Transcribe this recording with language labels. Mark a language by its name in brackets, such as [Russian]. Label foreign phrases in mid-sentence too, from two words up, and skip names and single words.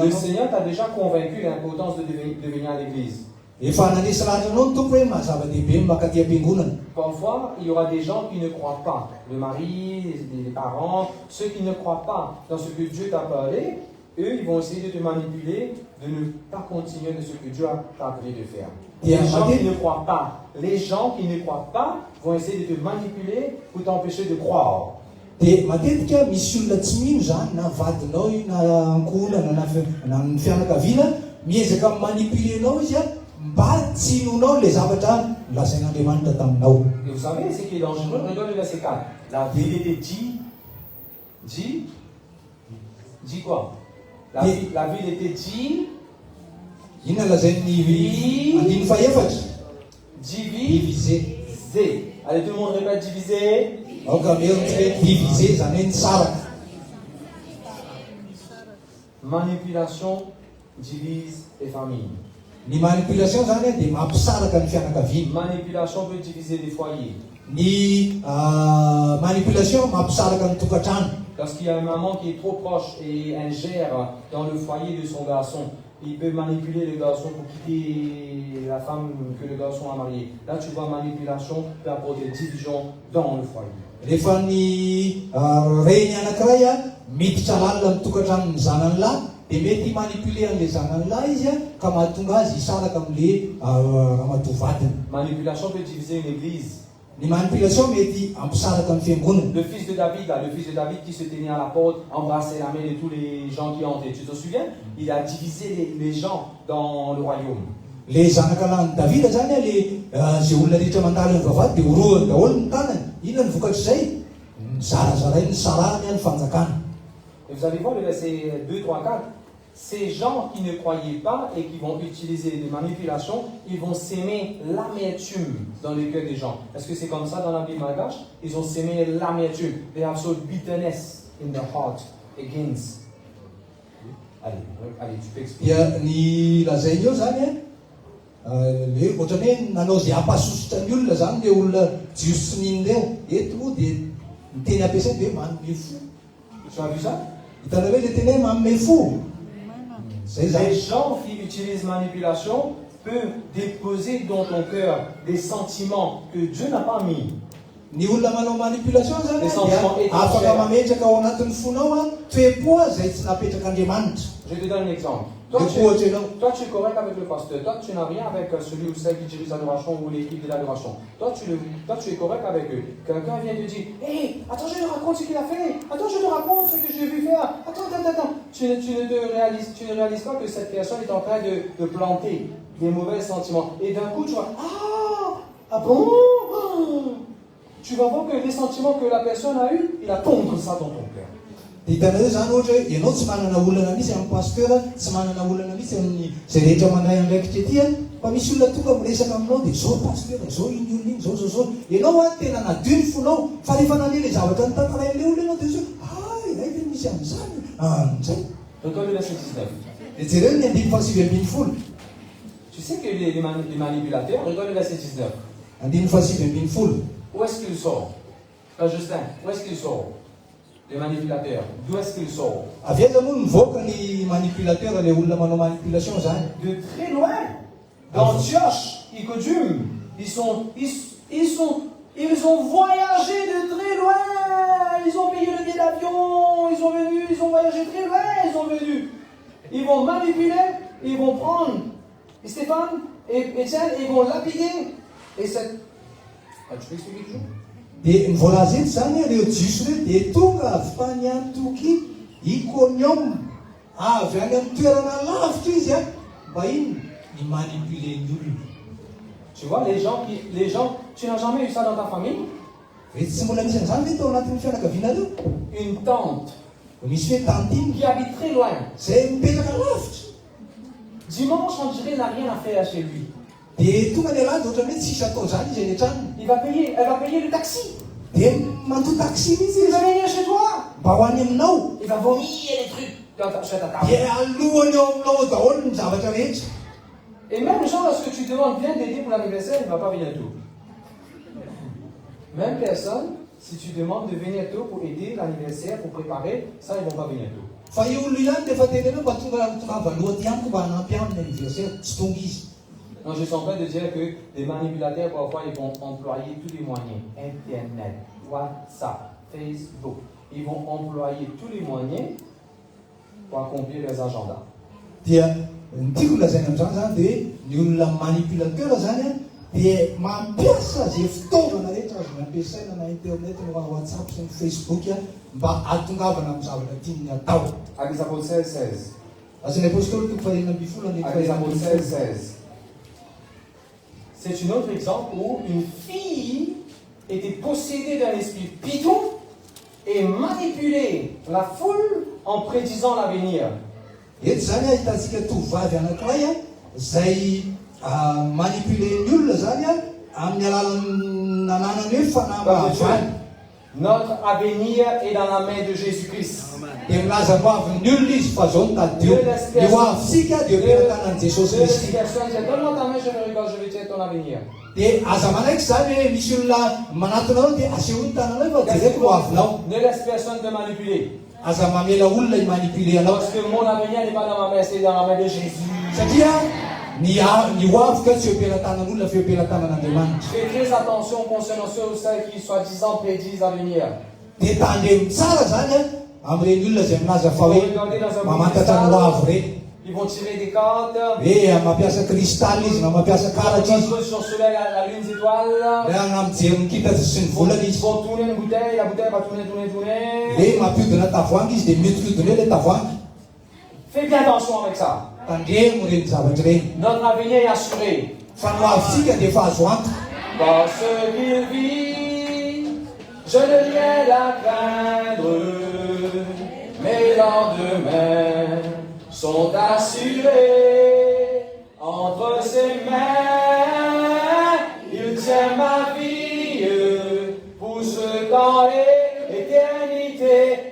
[Malagasy] Le anao. [French] Seigneur t'a déjà convaincu de l'importance de venir à l'église. [Malagasy] Efa nanisy lahatra anao ny tompo hoe mahazava-dehibe makaty am-piangonana. [French] Parfois, il y aura des gens qui ne croient pas. Le mari, les parents, ceux qui ne croient pas dans ce que Dieu t'a parlé, eux, ils vont essayer de te manipuler, de ne pas continuer de ce que Dieu t'a appelé de faire. Les gens qui ne croient pas, vont essayer de te manipuler pour t'empêcher de croire. [Malagasy] Dia matetika misy olona tsy mino zany na vadinao io na ankohonana na ny fianakaviana miezaka manipule anao izy a mba tsy inonao le zavatra lasain'Andriamanitra taminao. [French] Et vous savez ce qui est dangereux? Regarde le verset 4. La vérité dit quoi? La ville était dit. [Malagasy] Inona lazain'ny andiny faefatra? [French] Divisé. Allez, tout le monde répète divisé. [Malagasy] Aoka merontsika divisé zany hoe nisaraka. [French] Manipulation divise les familles. [Malagasy] Ny manipulation zany dia mampisaraka ny fianakaviana. [French] Manipulation peut diviser les foyers. [Malagasy] Ny manipulation mampisaraka ny tokantrano. [French] Lorsqu'il y a une maman qui est trop proche et ingère dans le foyer de son garçon, il peut manipuler le garçon pour quitter la femme que le garçon a mariée. Là, tu vois, manipulation peut apporter division dans le foyer. [Malagasy] Rehefa ny reny anankiray a miditra lalina ny tokantranony zanany lahy dia mety manipule an'ilay zanany lahy izy a ka mahatonga azy hisaraka amin'ilay ramatoa vadiny. [French] Manipulation peut diviser une église. [Malagasy] Ny manipulation mety ampisaraka ny fiangonana. [French] Le fils de David qui se tenait à la porte, embrassait la main de tous les gens qui entraient. Tu te souviens? Il a divisé les gens dans le royaume. [Malagasy] Le zanakalahin'i Davida zany a le zay olona rehetra mandalo ny vavahady dia horohany daholo ny tanany. Inona ny vokatr'izay? Zarazarainy ny sarahany ny fanjakana. [French] Et vous allez voir le verset 2, 3, 4. Ces gens qui ne croyaient pas et qui vont utiliser des manipulations, ils vont s'aimer l'amertume dans les cœurs des gens. Est-ce que c'est comme ça dans la Bible malgache? Ils ont s'aimé l'amertume. [English] They have sowed bitterness in their heart against. [French] Allez, tu peux expliquer. [Malagasy] Dia ny lazainy eo zany le ohatrany hoe nanao zay ampahasosotra ny olona zany le olona jiosoniny reo eto moa dia ny teny ampiasaina hoe manome fo. [French] Tu as vu ça? [Malagasy] Hitanao hoe le teny hoe manome fo. Zay zany. [French] Les gens qui utilisent manipulation peuvent déposer dans ton cœur des sentiments que Dieu n'a pas mis. [Malagasy] Ny olona manao manipulation zany [French] Les sentiments [Malagasy] dia [French] étrangers. [Malagasy] afaka mametraka ao anatin'ny fonao a toe-po zay tsy napetrак'Andriamanitra. [French] Je te donne un exemple. Toi, [Malagasy] Le ohatra ianao. [French] tu es correct avec le pasteur. Toi, tu n'as rien avec celui ou celle qui dirige l'adoration ou l'équipe de l'adoration. Toi, tu es correct avec eux. Quelqu'un vient te dire, hé, attends, je te raconte ce qu'il a fait. Attends, je te raconte ce que j'ai vu faire. Attends. Tu ne réalises pas que cette personne est en train de planter des mauvais sentiments. Et d'un coup, tu vois, ah bon? Tu vas voir que les sentiments que la personne a eus, il a pondre ça dans ton cœur. [Malagasy] Hitanao hoe zany ohatra hoe ianao tsy manana olana misy amin'ny pasteur, tsy manana olana misy amin'ny zay rehetra mandray andraikitra ety fa misy olona tonga miresaka aminao dia zao pasteur, zao iny olona iny, zao. Ianao a tena nadio ny fonao, fa rehefa nane le zavatra nitantarain'le olona ianao dia zao, ilay tena misy amin'izany. Zay. [French] Regarde le verset 19. [Malagasy] Dia jereo ny andiny fahasivy ambin'ny folo. [French] Tu sais que les manipulateurs, regarde le verset 19. [Malagasy] Andiny fahasivy ambin'ny folo. [French] Où est-ce qu'il sort? Justin, où est-ce qu'il sort? Les manipulateurs, d'où est-ce qu'ils sortent? [Malagasy] Avy aiza moa mivoaka ny manipulateur, le olona manao manipulation zany. [French] De très loin. D'Antioche, Icodium, ils ont voyagé de très loin. Ils ont payé le billet d'avion, ils ont voyagé très loin, ils sont venus. Ils vont manipuler, ils vont prendre Stéphane et Étienne, ils vont lapider. Et cette... tu peux expliquer toujours? [Malagasy] Dia nivoalaza eto zany ireo jiso ireo dia tonga avy tany Antioky Iconium, avy any amin'ny toerana lavitra izy a mba iny ny manipuler ny olona. [French] Tu vois, les gens, tu n'as jamais eu ça dans ta famille? [Malagasy] Ve tsy mbola misy an'izany ve tao anatin'ny fianakavianareo? [French] Une tante [Malagasy] Misy hoe tantiny [French] qui habite très loin. [Malagasy] zay mipetraka lavitra. [French] Dimanche, on dirait n'a rien à faire chez lui. [Malagasy] Dia tonga ny alahady ohatrany hoe tsisy atao zany izy eny an-tranony. [French] Elle va payer le taxi. [Malagasy] Dia mandoa taxi mihitsy [French] Il [Malagasy] izy [French] va venir chez toi. [Malagasy] mba ho any aminao. [French] Il va vomir les trucs sur ta table. [Malagasy] Dia alohany eo aminao daholo ny zavatra rehetra. [French] Et même Jean, lorsque tu demandes bien d'aider pour l'anniversaire, il ne va pas venir tôt. Même personne, si tu demandes de venir tôt pour aider l'anniversaire, pour préparer, ça, ils ne vont pas venir tôt. [Malagasy] Fa io olona ihany rehefa tenenao mba tonga valoha ty amiko mba hanampy aminy anniversaire tsy tonga izy. [French] Non, je suis en train de dire que les manipulateurs, parfois, ils vont employer tous les moyens. Internet, WhatsApp, Facebook. Ils vont employer tous les moyens pour accomplir leurs agendas. [Malagasy] Dia ny tiako lazaina amin'izany zany dia ny olona manipulateur zany a dia mampiasa zay fitaovana rehetra azo nampiasaina na internet na WhatsApp sy ny Facebook a mba atongavana amin'ny zavatra tiany atao. [French] Actes des Apôtres 16. [Malagasy] Asan'ny apôstôly toko fahaenina ambin'ny folo andiny [French] Actes des [Malagasy] fahaenina [French] Apôtres [Malagasy] ambin'ny folo. [French] 16. C'est un autre exemple où une fille était possédée d'un esprit python et manipulait la foule en prédisant l'avenir. [Malagasy] Eto zany a hitantsika tovovavy anankiray a zay manipule ny olona zany a amin'ny alalan'ny nananany hoe fanambahavany. [French] Notre avenir est dans la main de Jésus-Christ. [Malagasy] Dia milaza ho avin'ny olona izy fa zao no tadio. Ny ho avintsika dia ampelantanan'i Jesosy Kristy. [French] Donne-moi ta main, je vais dire ton avenir. [Malagasy] Dia aza manaiky zany hoe misy olona manatonao dia aseho ny tananao fa direko ho avinao. [French] Ne laisse personne te manipuler. [Malagasy] Aza mamela olona imanipuler anao. [French] Parce que mon avenir n'est pas dans ma main, c'est dans la main de Jésus. [Malagasy] Satria ny ho avika tsy ampelantanan'olona fa ampelantanan'Andriamanitra. [French] Fais très attention concernant ceux ou celles qui soi-disant prédisent l'avenir. [Malagasy] Dia tandremo tsara zany a amin'ireny olona zay milaza fa hoe mamantatra ny ho avy reny. [French] Ils vont tirer des cartes. [Malagasy] Hoe mampiasa cristal izy na mampiasa karatra izy. [French] Sur soleil, la lune, les étoiles. [Malagasy] Hoe agnamijery ny kitatra sy ny volana [French] Ils [Malagasy] izy. [French] vont tourner une bouteille, la bouteille va tourner. [Malagasy] Hoe mampiodina tavoangy izy dia miodikodina hoe le tavoangy. [French] Fais bien attention avec ça. [Malagasy] Tandremo reny zavatra reny. [French] Notre avenir est assuré. [Malagasy] Fa ny ho avintsika dia efa azo antoka. [French] Parce qu'il vit, je n'ai rien à craindre. Mes lendemains sont assurés entre ses mains. Il tient ma vie pour ce temps et l'éternité.